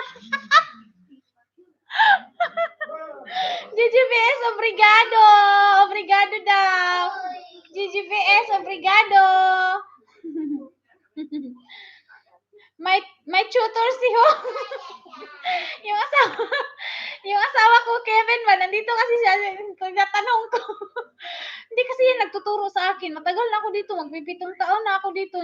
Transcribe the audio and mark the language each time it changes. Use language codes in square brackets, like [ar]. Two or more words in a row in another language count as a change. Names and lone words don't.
[tl] GGVS, obrigado. Obrigado daw. GGVS, obrigado. May tutor si Ho. yung asawa ko, Kevin ba, nandito kasi siya, tatanong ko. Hindi kasi yan nagtuturo sa akin. Matagal na ako dito, magpipitong taon na ako dito.